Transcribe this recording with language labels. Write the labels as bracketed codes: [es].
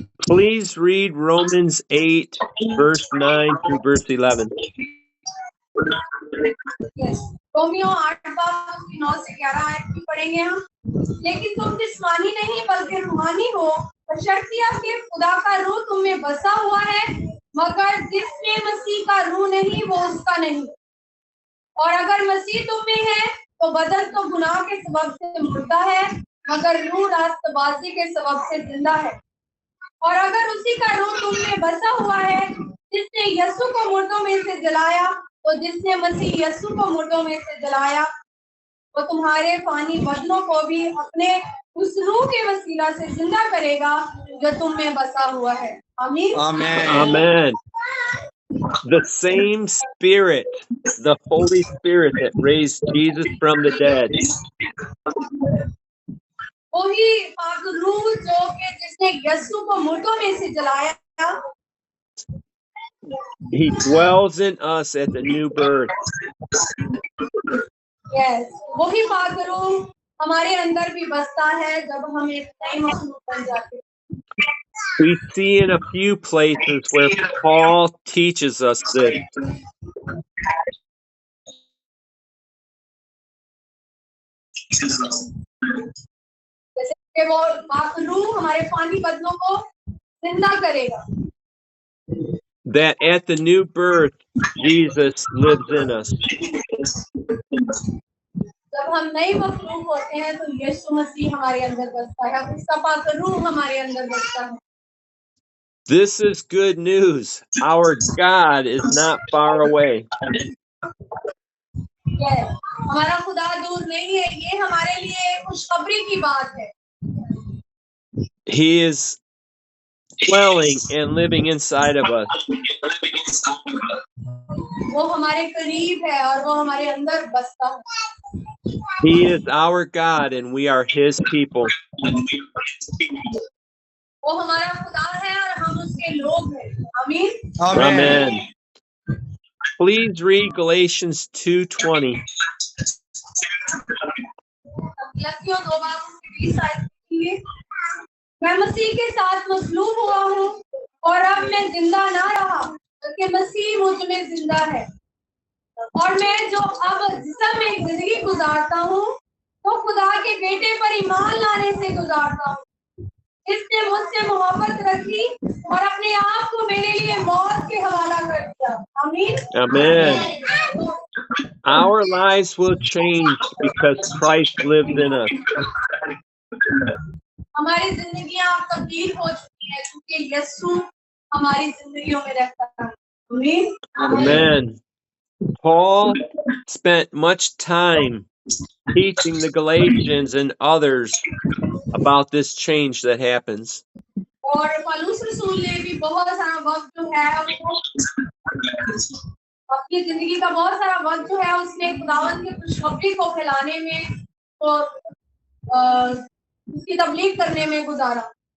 [en] Please read Romans 8, verse 9 through verse 11. Yes. [hi] Romeo 8 बाब उसकी 9 से 11 आयत भी पढ़ेंगे हम। लेकिन तुम जिस्मानी नहीं बल्कि रूहानी हो, बशर्तिया के खुदा का रूह तुम में बसा हुआ है, मगर जिसमें मसीह का रूह नहीं वो उसका नहीं। और अगर मसीह तुम में है तो बदन तो गुनाह के सबब से मुर्दा है, मगर रूह रास्तबाजी के सबब से जिंदा है। और अगर उसी का रूह तुम में बसा हुआ है जिसने यीशु को मुर्दों में से जलाया, तो जिसने मसीह यीशु को मुर्दों में से जलाया वो तुम्हारे फानी बदनों को भी अपने उस रूह के वसीला से जिंदा करेगा जो तुम में बसा हुआ है। आमीन। [en] Amen. Amen. The same Spirit, the Holy Spirit that raised Jesus from the dead, [hi] वही पाक रूह जो कि जिसने यीशु को मुर्दों में से जलाया, [en] He dwells in us at the new birth. [hi] Yes, वही पाक रूह हमारे अंदर भी बसता है जब हम एक नई मखलूक बन जाते हैं। [en] We see in a few places where Paul teaches us this. [hi] जैसे कि वो पाक रूह हमारे फानी बदनों को जिंदा करेगा। [en] That at the new birth, Jesus lives in us. [hi] जब हम नई मखलूक होते हैं तो यीशु मसीह हमारे अंदर बसता है, उसका पाक रूह हमारे अंदर बसता है। [en] This is good news. Our God is not far away. [hi] Yes, हमारा खुदा दूर नहीं है, ये हमारे लिए खुशखबरी की बात है। [en] He is dwelling and living inside of us. [hi] वो हमारे करीब है और वो हमारे अंदर बसता है। [en] He is our God and we are His people. [hi] वो हमारा खुदा है और हम उसके लोग हैं। आमीन। [en] Amen. Please read Galatians 2:20. [hi] गलतियों 2 बाब उसकी 20 आयत लिखिए। मैं मसीह के साथ मसलूब हुआ हूँ और अब मैं जिंदा ना रहा बल्कि मसीह मुझ में जिंदा है, और मैं जो अब जिस्म में जिंदगी गुजारता हूँ तो खुदा के बेटे पर ईमान लाने से गुजारता हूँ। इसने मुझसे मोहब्बत रखी और अपने आप को मेरे लिए मौत के हवाला कर दिया। आमीन। [en] Amen. Our lives will change because Christ lives in us. [hi] हमारी जिंदगियां अब तब्दील हो चुकी है क्योंकि यीशु हमारी जिंदगियों में रहता है। आमीन। [en] Amen. Paul spent much time teaching the Galatians and others about this change that happens. [hi] और पौलुस रसूल ने भी बहुत सारा वक्त जो है वो अपनी जिंदगी का बहुत सारा वक्त जो है उसने खुदावंद की खुशखबरी को फैलाने में तो उसकी तबलीग करने में गुजारा।